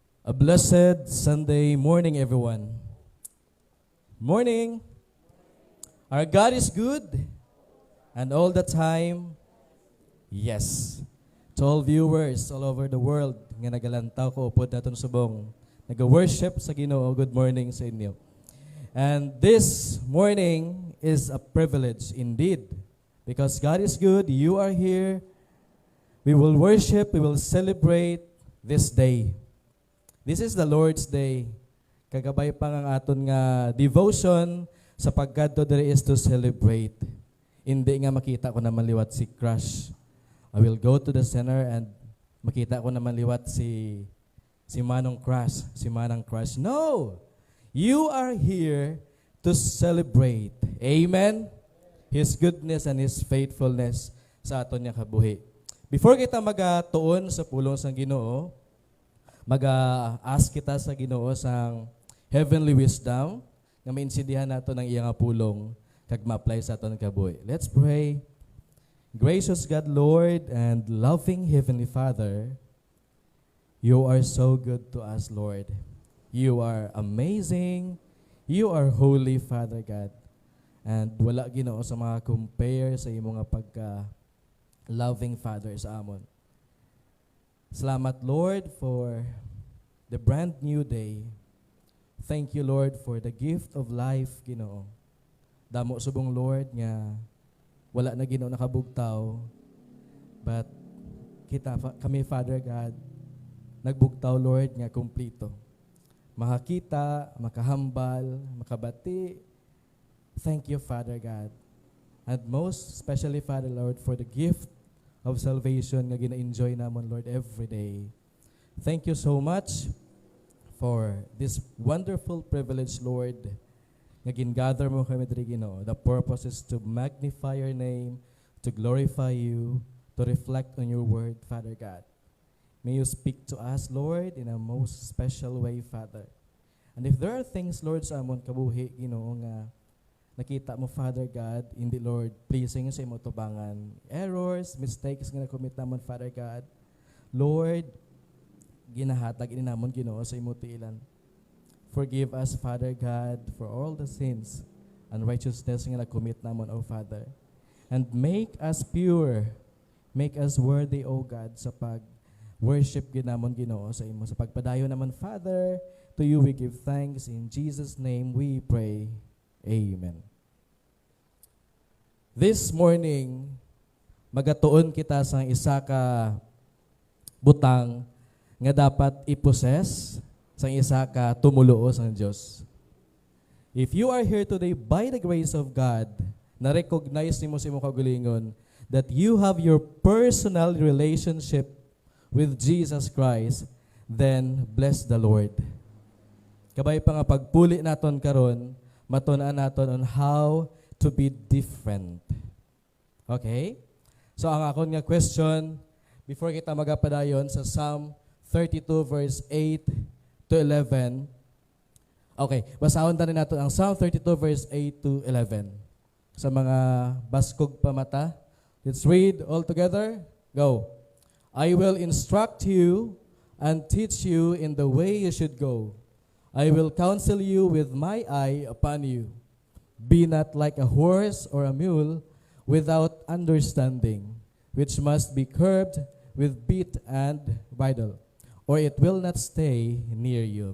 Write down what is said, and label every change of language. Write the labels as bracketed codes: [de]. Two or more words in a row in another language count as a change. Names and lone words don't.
[en] A blessed Sunday morning, everyone. Morning. Our God is good, and all the time, yes. To all viewers all over the world, [hil] nga nagalantaw ko upod naton subong, nag-worship sa Ginoo, [en] good morning [hil] sa inyo. [en] And this morning is a privilege indeed, because God is good, you are here, we will worship, we will celebrate this day. This is the Lord's Day. [hil] Kagabay pa ang aton nga devotion sa pagkadto diri is to celebrate. Hindi nga makita ko naman liwat si Crush. [en] I will go to the center and [hil] makita ko naman liwat si [en] Manong Crush, si Manang Crush. No! You are here to celebrate. Amen? His goodness and His faithfulness [hil] sa aton nga kabuhi. Before kita magatuon sa pulong sang Ginoo, mag-ask kita sa Ginoo sang [en] heavenly wisdom [hil] nga maintindihan nato ng iyang pulong kag ma-apply sa aton kabuhi. [en] Let's pray. Gracious God, Lord, and loving Heavenly Father, you are so good to us, Lord. You are amazing. You are holy, Father God. [hil] And wala Ginoo sa mga compare sa imong nga pagka-loving Father sa amon. Salamat, [en] Lord, for the brand new day. Thank you, Lord, for the gift of life, [hil] Ginoo. Damo subong, Lord, nga wala na Ginoo nakabugtaw, [en] but kami, Father God, [hil] nagbugtaw, Lord, nga kumplito. Makakita, makahambal, makabati. [en] Thank you, Father God. And most especially, Father, Lord, for the gift of salvation [hil] nga gina-enjoy namon, [en] Lord, every day. Thank you so much for this wonderful privilege, Lord, [hil] nga gingather mo kami diri, Ginoo. [en] The purpose is to magnify your name, to glorify you, to reflect on your word, Father God. May you speak to us, Lord, in a most special way, Father. And if there are things, Lord, [hil] sa amon kabuhi, Ginoo, nga nakita mo, Father God, hindi, Lord, pleasing sa imo tubangan. [en] Errors, mistakes [hil] nga na-commit namon, Father God. Lord, ginahatag ini namon, Ginoo, sa imo tiilan. [en] Forgive us, Father God, for all the sins and righteousness [hil] nga na-commit namon, [en] O Father. And make us pure, make us worthy, O God, [hil] sa pag-worship ginamon, Ginoo, sa imo. Sa pagpadayon naman, [en] Father, to you we give thanks. In Jesus' name we pray. Amen. This morning, [hil] magatuon kita sa isa ka butang nga dapat i-possess sa isa ka tumuluo sa Dios. [en] If you are here today by the grace of God, [hil] na-recognize nimo sa imong kaugalingon [en] that you have your personal relationship with Jesus Christ, then bless the Lord. [hil] Kabay pa nga pagpuli naton karon, matun-an naton [en] on how to be different. [hil] Okay? So ang akon nga question, before kita magapadayon sa Psalm 32 verse 8 to 11. Okay, basahon ta nato ang Psalm 32 verse 8 to 11. Sa mga baskog pa mata, [en] let's read all together. Go. I will instruct you and teach you in the way you should go. I will counsel you with my eye upon you. Be not like a horse or a mule without understanding, which must be curbed with bit and bridle, or it will not stay near you.